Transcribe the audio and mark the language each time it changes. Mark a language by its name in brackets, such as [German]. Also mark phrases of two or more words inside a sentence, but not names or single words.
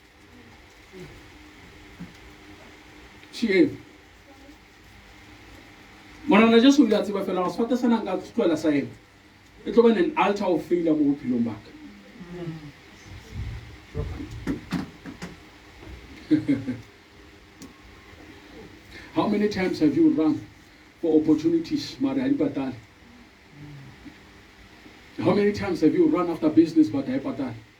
[Northern Sotho] sieng mona na Jesu ile a tseba fela go sefate sana nka tloela sa eng e tlo ba [English] an altar of failure [Northern Sotho] mo bophelong ba ka [English] How many times have you run for opportunities, [Northern Sotho] Mara Patali? [English] How many times have you run after business, but Patali?